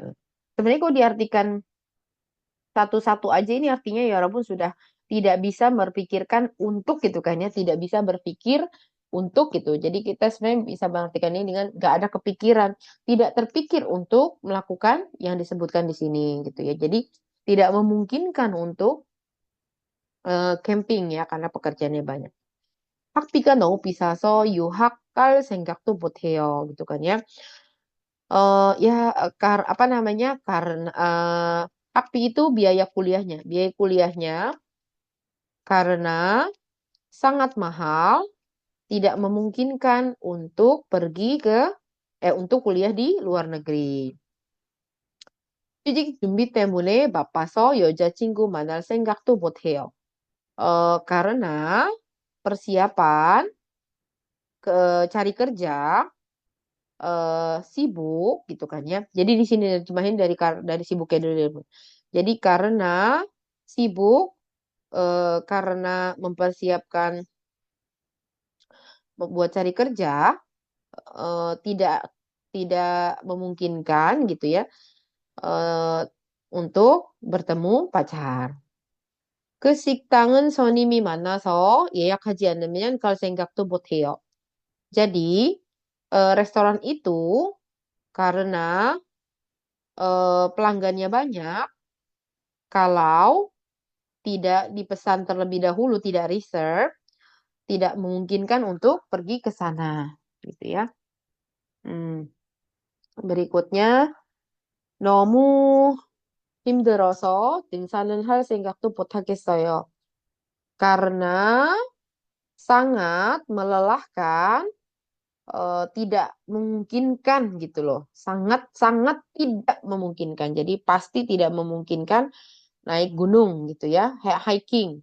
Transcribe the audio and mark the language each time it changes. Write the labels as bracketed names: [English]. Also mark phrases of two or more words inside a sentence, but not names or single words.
[Indonesian] Sebenarnya kalau diartikan satu-satu aja ini artinya ya walaupun sudah tidak bisa berpikirkan untuk gitu kan ya, tidak bisa berpikir untuk gitu. Jadi kita sebenarnya bisa mengartikan ini dengan gak ada kepikiran, tidak terpikir untuk melakukan yang disebutkan di sini gitu ya. Jadi tidak memungkinkan untuk camping ya karena pekerjaannya banyak. [Korean] 학비가 너무 비싸서 유학 갈 생각도 못 해요. [Indonesian] gitu kan ya. Apa namanya? Karena hakbi itu biaya kuliahnya. Biaya kuliahnya karena sangat mahal, tidak memungkinkan untuk untuk kuliah di luar negeri. [Korean] 취직 준비 때문에 바빠서 여자친구 만날 생각도 못 해요. [Indonesian] Karena persiapan cari kerja sibuk gitu kan ya. Jadi di sini terjemahin dari sibuknya dulu. Jadi karena sibuk karena mempersiapkan buat cari kerja tidak tidak memungkinkan gitu ya untuk bertemu pacar. [Korean] 그 식당은 손님이 많아서 예약하지 않으면 갈 생각도 못 해요. [Indonesian] Jadi restoran itu karena pelanggannya banyak, kalau tidak dipesan terlebih dahulu, tidak reserve, tidak memungkinkan untuk pergi ke sana, gitu ya. Berikutnya, [Korean] 너무 힘들어서 등산은 할 생각도 못 하겠어요. [Indonesian] Karena sangat melelahkan, tidak memungkinkan gitu loh. Sangat-sangat tidak memungkinkan. Jadi pasti tidak memungkinkan naik gunung gitu ya, hiking.